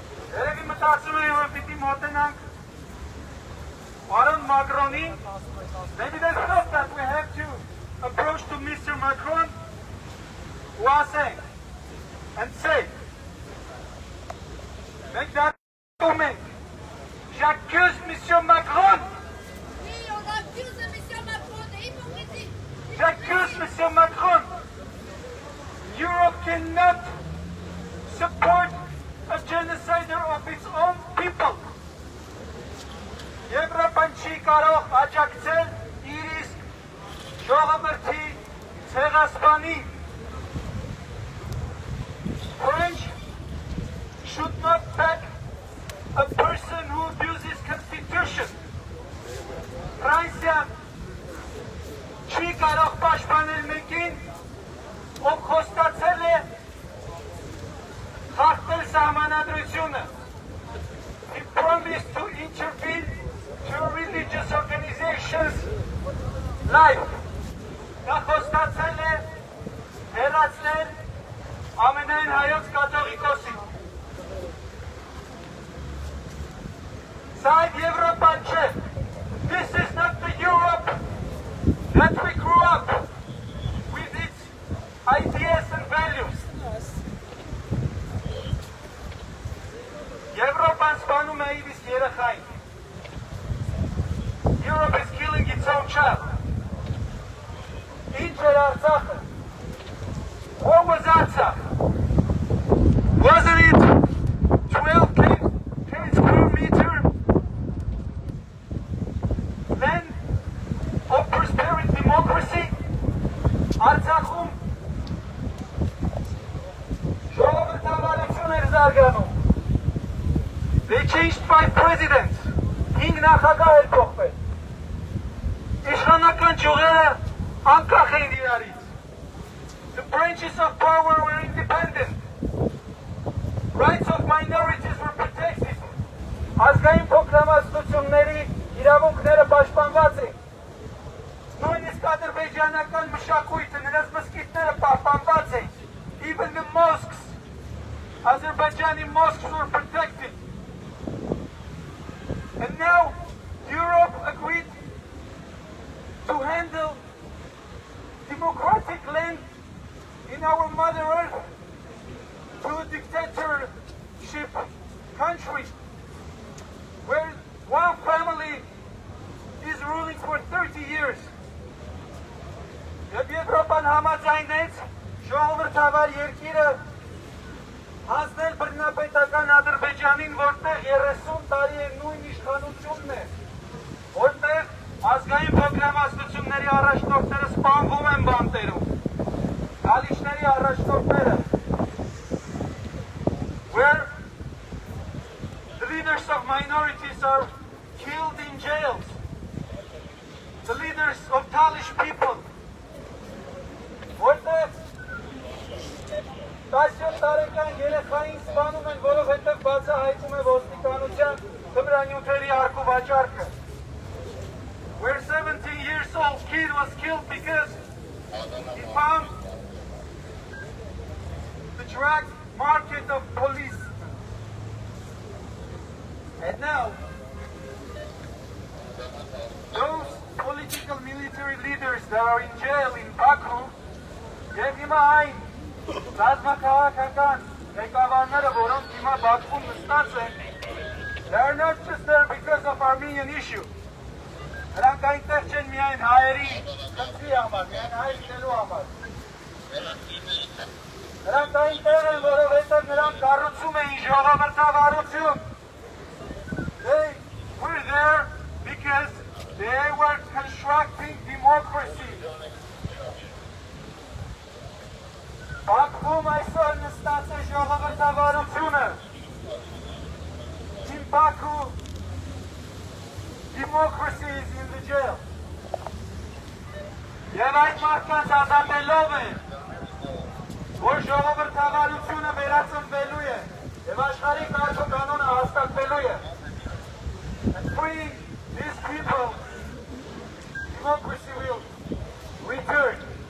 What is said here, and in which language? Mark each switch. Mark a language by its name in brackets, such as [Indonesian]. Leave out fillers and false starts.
[Armenian] Երևի մտածում էի, որ պիտի մոտենանք Պարոն Մակրոնին. [English] Maybe there's stuff that we have to approach to Mr. Macron who are saying and say make that comment. [French] J'accuse Mr. Macron. Oui, on accuse M. Macron d'hypocrisie. J'accuse Mr. Macron. [English] Europe cannot support a genocider of its own people. [Armenian] Եվրոպան չի կարող աջակցել իր իսկ ժողովրդի ցեղասպանի։ [English] French should not back a person who abuses constitution. [Armenian] Ֆրանսիան չի կարող պաշտպանել մեկին, ով խոստացել է խախտել սահմանադրությունը. [English] He promised to intervene to religious organizations' life. [Armenian] Նա խոստացել է հեռացնել ամենայն հայոց կաթողիկոսին. Սա այդ Եվրոպան չէ. [English] This is not the Europe that we grew up with its ideas and values. [Armenian] Եվրոպան սպանում է իր իսկ երեխային. [English] Europe is killing its own child. [Armenian] Ինչ էր Արցախը? [English] What was Artsakh? Wasn't it 12 square meter land of prosperity democracy? [Armenian] Artsakhum ժողովրդավարություն էր զարգանում. [English] They changed 5 presidents. [Armenian] 5 նախագահ էր փոխվել. Իշխանական ճյուղերը անկախ էին իրարից. [English] The branches of power were independent. Rights of minorities were protected. [Armenian] Ազգային փոքրամասնությունների իրավունքները պաշտպանված էին. Նույնիսկ ադրբեջանական մշակույթը, նրանց մզկիթները պահպանված էին. [English] Even the mosques, Azerbaijani mosques were protected. And now Europe agreed to handle democratic land in our Mother Earth to a dictatorship country where one family is ruling for 30 years. [Armenian] Եվ Եվրոպան համաձայնեց ժողովրդավար երկիրը հանձնել բռնապետական Ադրբեջանին, որտեղ 30 տարի է նույն իշխանությունն է, որտեղ ազգային փոքրամասնությունների առաջնորդները սպանվում են բանտերում, գալիչների առաջնորդները, [English] where the leaders of minorities are killed in jails, the leaders of Talish people, [Armenian] որտեղ 17 տարեկան երեխային սպանում են, որովհետև բացահայտում է ոստիկանության թմրանյութերի արկու վաճառքը. [English] Where 17 years old kid was killed because he found the drug market of police. And now, those political military leaders that are in jail in Baku, [Armenian] եւ հիմա այն ռազմաքաղաքական ղեկավարները, որոնք հիմա Բաքվում նստած են, [English] they are not just there because of Armenian issue. [Armenian] Նրանք այնտեղ չեն միայն հայերի խնդրի համար, միայն հայ լինելու համար. Նրանք այնտեղ են, որովհետև նրանք կառուցում էին ժողովրդավարություն. [English] They were there because they were constructing democracy. [Armenian] Բաքվում այսօր նստած է ժողովրդավարությունը. [English] In Baku, democracy is in the jail. [Armenian] Եվ այդ մարդկանց ազատելով է, որ ժողովրդավարությունը վերածնվելու է եւ աշխարհի կարգ-կանոնը հաստատվելու է. [English] And freeing these people, democracy will return.